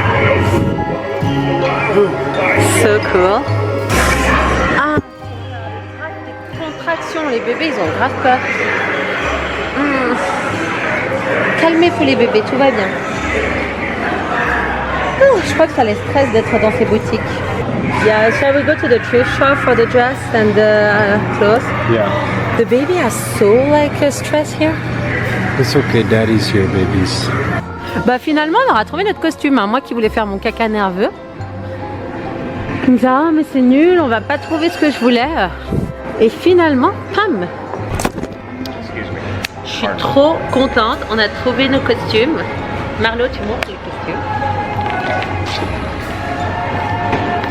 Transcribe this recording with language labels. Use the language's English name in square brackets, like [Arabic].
[English] So cool. [French] Ah, des contractions, les bébés ils ont grave peur. Calmez-vous les bébés, tout va bien. Je crois que ça les stresse d'être dans ces boutiques. [English] Yeah, shall we go to the thrift shop for the dress and the clothes? Yeah. The baby has so like stress here. It's okay, daddy's here, babies. [French] Bah finalement on aura trouvé notre costume, hein. Moi qui voulais faire mon caca nerveux. Il me dit ah mais c'est nul, on va pas trouver ce que je voulais. Et finalement, pam! Je suis trop contente, on a trouvé nos costumes. Marlo, tu montres les costumes.